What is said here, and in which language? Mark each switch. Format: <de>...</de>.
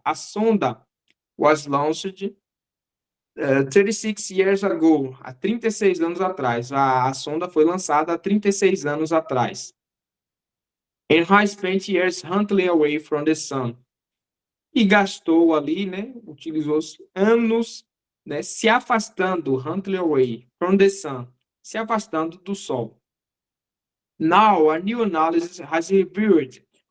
<en>A sonda was launched 36 years ago,</en> <pt>há 36 anos atrás. A sonda foi lançada há 36 anos atrás.</pt> <en>And has spent years hunting away from the sun.</en> <pt>E gastou ali, né? Utilizou anos, né, se afastando,</pt> <en>hunting away from the sun,</en> <pt>se afastando do sol.</pt> <en>Now, a new analysis has revealed.</en>